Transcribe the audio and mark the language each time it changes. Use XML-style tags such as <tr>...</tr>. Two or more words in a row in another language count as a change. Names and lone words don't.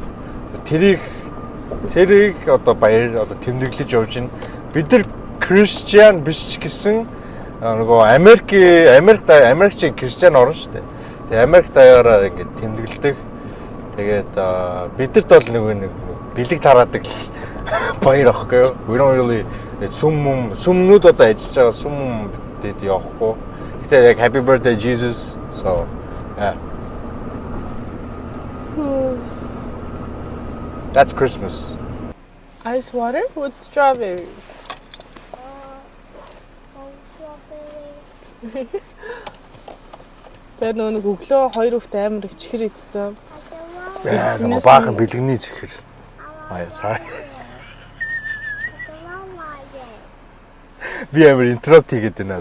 <mn>Тэрийг одоо баяр одоо тэмдэглэж явж байна. Бид нар Christian биш гэсэн нөгөө Америкчийн Christian орно шүү дээ. Тэгээ Америк даяараа ингээд тэмдэглэдэг. Тэгээд бидэрт бол нэг бэлэг тараадаг л баяр ахгүй юу?</mn> <en>We don't really</en> <mn>сүмнүүд одоо ажиллаж байгаа сүмдэд явахгүй. Гэтэ яг</mn> <en>happy birthday Jesus. So yeah. That's Christmas. Ice water with strawberries.</en> <mn>Тэр нэг өглөө 2 хүүхдээ амар их чихэр идсэн. Яа, нөгөө баахан бэлгэний чихэр.</mn> <en>Sorry.</en> <mn>Би амар интеррупт хийгээд байна.</mn>